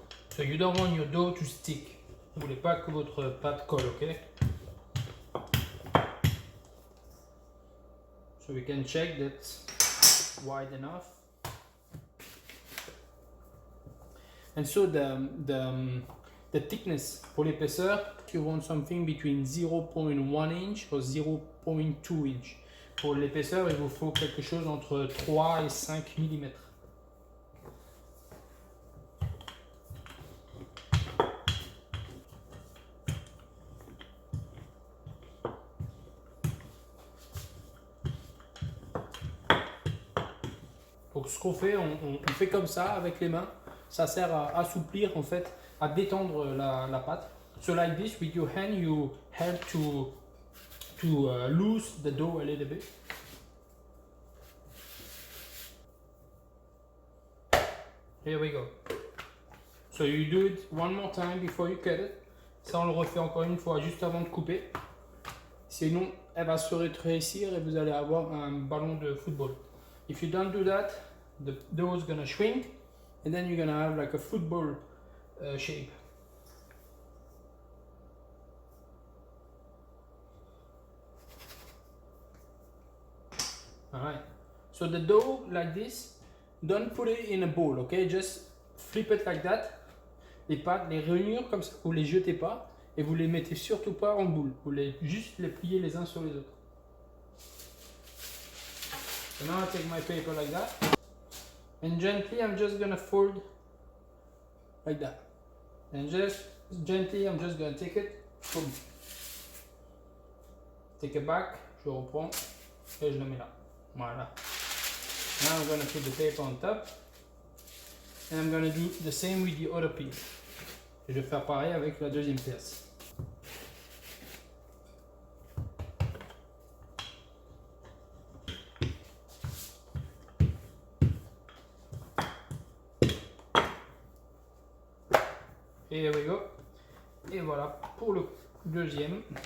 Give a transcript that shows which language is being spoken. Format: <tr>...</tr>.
<en>So you don't want your dough to stick.</en> <fr>Vous ne voulez pas que votre pâte colle, ok?</fr> <en>So we can check that's wide enough. And so the thickness,</en> <fr>pour l'épaisseur,</fr> <en>you want something between 0.1 inch or 0.2 inch.</en> <fr>Pour l'épaisseur, il vous faut quelque chose entre 3 et 5 mm. Donc ce qu'on fait, on fait comme ça avec les mains. Ça sert à assouplir en fait, à détendre la pâte.</fr> <en>So like this, with your hand, you help to loose the dough a little bit. Here we go. So you do it one more time before you cut it.</en> <fr>Ça, on le refait encore une fois juste avant de couper. Sinon, elle va se rétrécir et vous allez avoir un ballon de football.</fr> <en>If you don't do that, the dough is gonna shrink and then you're gonna have like a football shape. Alright. So the dough like this, don't put it in a bowl, okay? Just flip it like that.</en> <fr>Les pâtes, les rainures comme ça, vous les jetez pas et vous les mettez surtout pas en boule. Vous les juste les pliez les uns sur les autres.</fr> <en>So now I take my paper like that and gently I'm just gonna fold like that. And just gently I'm just gonna take it, boom. Take it back,</en> <fr>je reprends et je le mets là. Voilà.</fr> <en>Now I'm gonna put the paper on top. And I'm gonna do the same with the other piece.</en> <fr>Et je vais faire pareil avec la deuxième pièce. Et</fr> <en>here we go.</en> <fr>Et voilà pour le deuxième.</fr>